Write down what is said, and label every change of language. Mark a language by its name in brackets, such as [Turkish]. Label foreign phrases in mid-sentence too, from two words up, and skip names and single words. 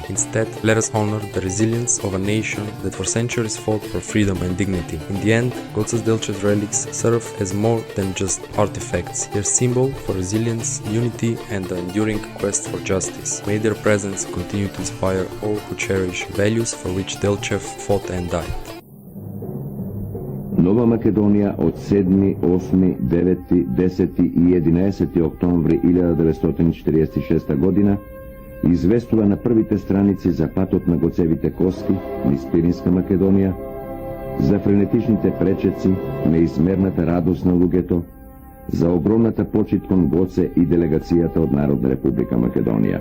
[English] Instead, let us honor the resilience of a nation that for centuries fought for freedom and dignity. In the end, Goce Delchev's relics serve as more than just artifacts. They are symbol for resilience, unity and the enduring quest for justice. May their presence continue to inspire all who cherish values for which Delchev fought and died. [Macedonian] Нова Македонија од 7, 8, 9, 10 и 11 октомври 1946 година известува на првите страници за патот на Гоцевите коски низ Пиринска Македонија, за френетичните пречеци, неизмерната радост на луѓето, за огромната почит кон Гоце и делегацијата од Народна република Македонија.